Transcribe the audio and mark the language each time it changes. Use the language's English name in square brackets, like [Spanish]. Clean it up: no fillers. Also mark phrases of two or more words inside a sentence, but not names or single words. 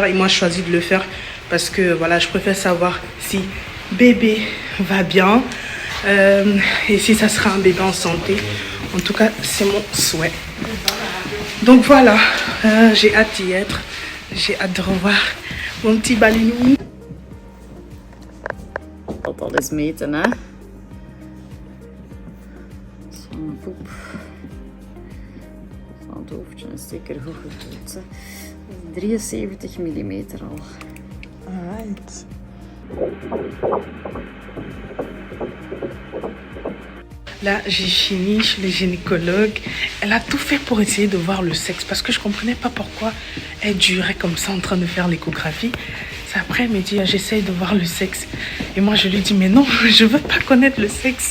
[French] Et moi, je choisis de le faire parce que voilà, je préfère savoir si bébé va bien. Et si ça sera un bébé en santé. En tout cas, c'est mon souhait. Donc voilà, j'ai hâte d'y être. J'ai hâte de revoir mon petit balinou. [Dutch] Altijd eens meten, hè. Zo'n poep. Van het hoofdje is zeker goed gevoeld, hè. 73 mm al. Alright. [French] Là, j'ai fini chez le gynécologue. Elle a tout fait pour essayer de voir le sexe parce que je ne comprenais pas pourquoi elle durait comme ça en train de faire l'échographie. C'est après, elle me dit, j'essaye de voir le sexe. Et moi, je lui dis, mais non, je ne veux pas connaître le sexe.